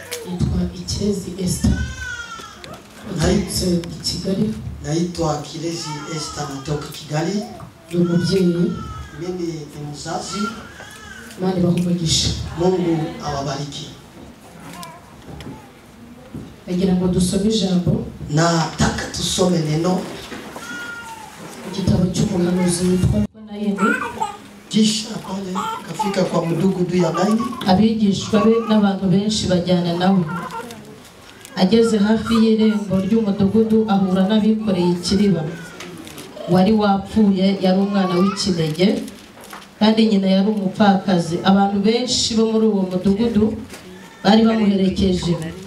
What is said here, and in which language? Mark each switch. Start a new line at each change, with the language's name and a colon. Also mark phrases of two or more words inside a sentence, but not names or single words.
Kinyarwanda: Yitwa Ikirezi Esther. Naturutse i Kigali.
Swahili: Naitwa Kirezi Esther, natoka Kigali.
Kinyarwanda: Ni umubyeyi.
Swahili: Mimi ni mzazi.
Kinyarwanda: Imana ibahe umugisha.
Swahili: Mungu awabariki.
Kinyarwanda: Nagira ngo dusome ijambo.
Swahili: Nataka tusome neno.
Kinyarwanda: Igitabo cy'umuhanuzi witwa Nayini.
Swahili: Kisha pale kafika kwa mdugudu ya Naini.
Kinyarwanda: Abigishwa be n'abantu benshi bajyana nawe. Ageze hafi y'irembo ry'umudugudu ahura n'abikoreye ikiriba. Wari wapfuye, yari umwana w'ikinege, kandi nyina yari umupfakazi. Abantu benshi bo muri uwo mudugudu bari bamuherekeje.